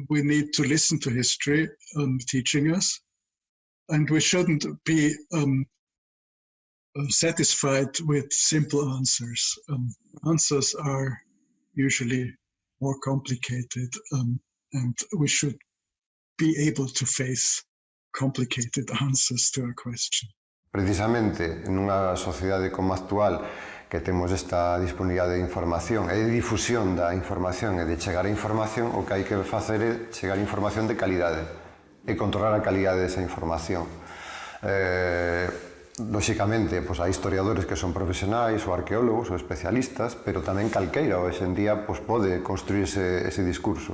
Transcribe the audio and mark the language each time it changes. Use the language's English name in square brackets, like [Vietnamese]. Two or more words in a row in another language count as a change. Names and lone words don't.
[English] We need to listen to history teaching us, and we shouldn't be satisfied with simple answers. Answers are usually more complicated, and we should be able to face complicated answers to a question. [Galician] Precisamente, nunha sociedade como a actual, que temos esta disponibilidade de información e de difusión da información e de chegar a información, o que hai que facer é chegar a información de calidade e controlar a calidade desa información. Lóxicamente, pois, hai historiadores que son profesionais ou arqueólogos ou especialistas, pero tamén calqueira hoxe en día pois, pode construir ese discurso.